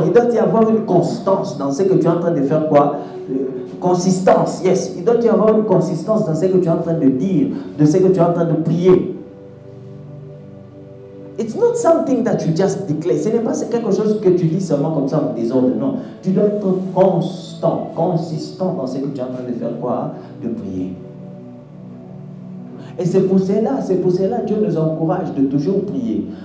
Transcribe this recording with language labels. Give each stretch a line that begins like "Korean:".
French: Il doit y avoir une constance dans ce que tu es en train de faire quoi? Consistance, yes. Il doit y avoir une consistance dans ce que tu es en train de dire, de ce que tu es en train de prier.
English: It's not something that you just declare.
French: Ce n'est pas quelque chose que tu dis seulement comme ça en désordre. Non. Tu dois être constant, consistant dans ce que tu es en train de faire quoi? De prier. Et c'est pour cela Dieu nous encourage de toujours prier.